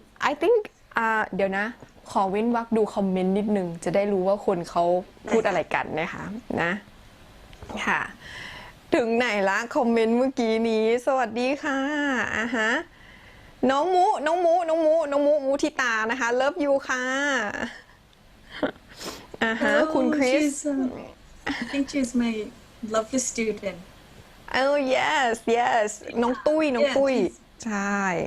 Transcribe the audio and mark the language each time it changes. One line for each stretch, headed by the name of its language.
English: I think
Thai: เดี๋ยวนะขอเว้นวรรคดูคอมเมนต์นิดนึงจะได้รู้ว่าคนเขาพูดอะไรกันนะคะนะค่ะถึงไหนละคอมเมนต์เมื่อกี้นี้สวัสดีค่ะฮะน้องมูทิตานะคะเลิฟยูค่ะฮะคุณคริส
English: I think she's my lovely student oh yes
Thai: น้องตุ้ยใช่